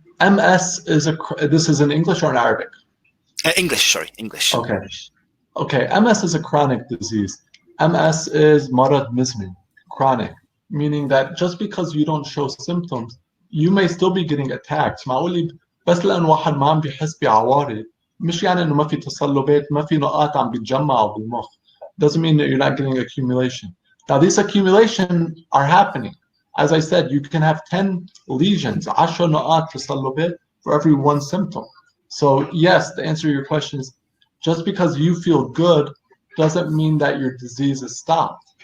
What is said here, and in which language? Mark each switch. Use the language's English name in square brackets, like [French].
[English] MS this is in English or in Arabic? English, sorry, English. Okay, MS is a chronic disease. MS is [Arabic] مرض مزمن, [English] chronic, meaning that just because you don't show symptoms, you may still be getting attacked. [Arabic] معقول بس لأن واحد ما عم بيحس بعوارض مش يعني إنه ما في تصلبات, ما في نقاط عم بيتجمعوا بالمخ. [English] Doesn't mean that you're not getting accumulation. Now these accumulation are happening. As I said, you can have 10 lesions, [Arabic] 10 نقاط تصلبات [English] for every one symptom. So yes, to answer your question is, just because you feel good doesn't mean that your disease is stopped.